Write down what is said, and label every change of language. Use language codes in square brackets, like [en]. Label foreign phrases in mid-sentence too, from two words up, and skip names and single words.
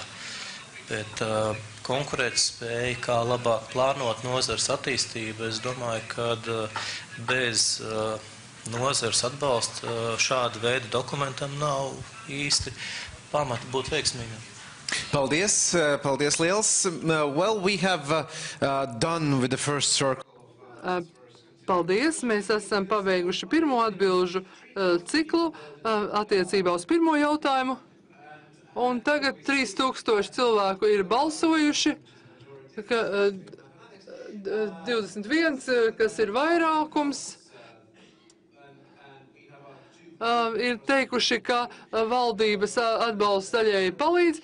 [lv] Bet konkurētspēja, kā labāk plānot nozares attīstību, es domāju, ka bez nozares atbalsta šāda veida dokumentam nav īsti pamata būt veiksmīgam. Paldies liels. [en] Well, we have done with the first circle. [lv] Paldies, mēs esam pabeiguši pirmo atbilžu ciklu attiecībā uz pirmo jautājumu. Un tagad 3000 cilvēku ir balsojuši, 21, kas ir vairākums, ir teikuši, ka valdības atbalsts daļēji palīdz.